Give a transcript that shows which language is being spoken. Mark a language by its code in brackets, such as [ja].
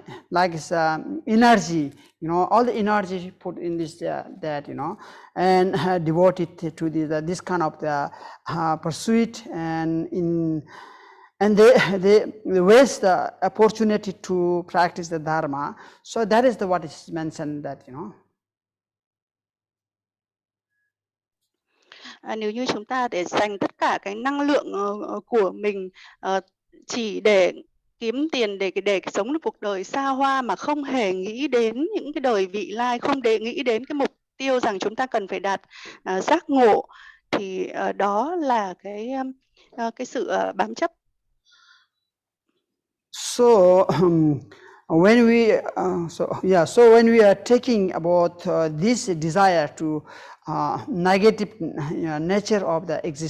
[en] like energy, you know, all the energy put in this that, you know, and devoted to this kind of pursuit, and they waste the opportunity to practice the dharma. So that is what is mentioned, that, you know. [vi] Nếu như chúng ta để dành tất cả cái năng lượng của mình chỉ để kiếm tiền, để sống một cuộc đời xa hoa mà không hề nghĩ đến những cái đời vị lai, không để nghĩ đến cái mục tiêu rằng chúng ta cần phải đạt giác ngộ, thì đó là cái sự bám chấp. [en] So when we when we are taking about this desire to negative nature of the